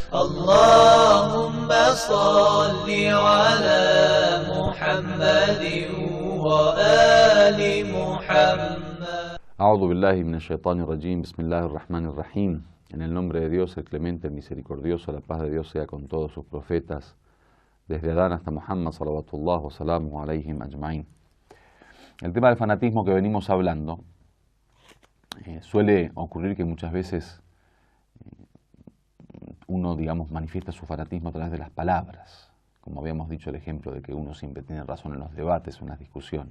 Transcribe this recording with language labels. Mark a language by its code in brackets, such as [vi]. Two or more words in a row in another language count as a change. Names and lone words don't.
[ar] اللهم صل على محمد وآل محمد. أعوذ بالله من الشيطان الرجيم بسم الله الرحمن الرحيم. [es] En el nombre de Dios, el clemente, el misericordioso, la paz de Dios sea con todos sus profetas, desde Adán hasta Muhammad, [ar] صلوات الله وسلامه عليهم أجمعين. [es] El tema del fanatismo que venimos hablando, suele ocurrir que muchas veces uno, manifiesta su fanatismo a través de las palabras. Como habíamos dicho, el ejemplo de que uno siempre tiene razón en los debates o en las discusiones.